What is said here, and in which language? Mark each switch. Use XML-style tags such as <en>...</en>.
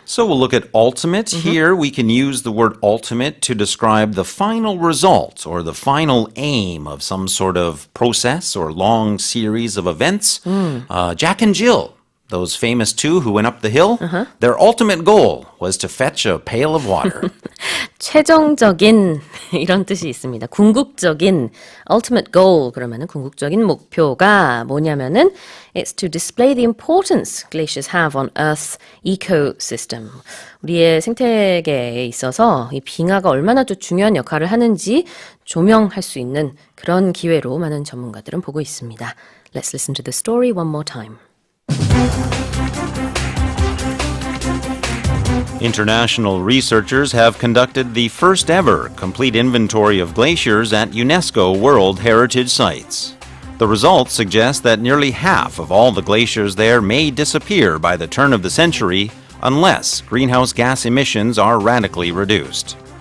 <en>So we'll look at ultimate. Here we can use the word ultimate to describe the final result or the final aim of some sort of process or long series of events. Jack and Jill, those famous two who went up the hill, their ultimate goal was to fetch a pail of water.</en> <ko>최종적인 이런 뜻이 있습니다. 궁극적인</ko> <en>ultimate goal</en> <ko>그러면은 궁극적인 목표가 뭐냐면은</ko> <en>it's to display the importance glaciers have on Earth's ecosystem.</en> <ko>우리의 생태계에 있어서 이 빙하가 얼마나 또 중요한 역할을 하는지 조명할 수 있는 그런 기회로 많은 전문가들은 보고 있습니다.</ko> <en>Let's listen to the story one more time. International researchers have conducted the first ever complete inventory of glaciers at UNESCO World Heritage Sites. The results suggest that nearly half of all the glaciers there may disappear by the turn of the century unless greenhouse gas emissions are radically reduced.</en>